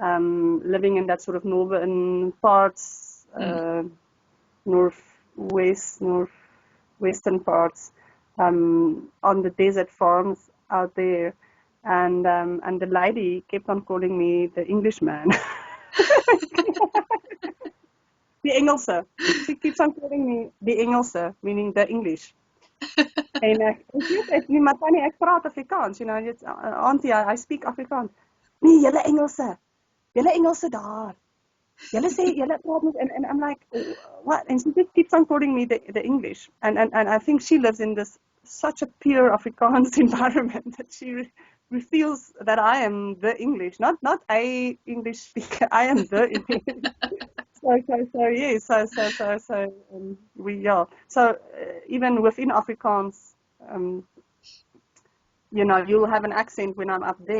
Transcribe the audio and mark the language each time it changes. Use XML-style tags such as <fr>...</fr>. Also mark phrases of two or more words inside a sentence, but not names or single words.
<en>living in that sort of northern parts, northwestern parts, on the desert farms out there, and the lady kept on calling me the Englishman.</en> <af>Die Engelse.</af> <en>She keeps on calling me</en> <af>die Engelse,</af> <en>meaning the English.</en> <af>En ek weet nie, maar tannie, ek praat Afrikaans,</af> <en>you know, it's, auntie, I speak Afrikaans.</en> <af>Nee, julle Engelse daar. Julle sê, julle praat met,</af> <en>and I'm like, what? And she just keeps on calling me the English. And I think she lives in this such a pure Afrikaans environment that she feels that I am the English, not a English speaker, I am the English. So even within Afrikaans, you know, you'll have an accent when I'm up there.</en>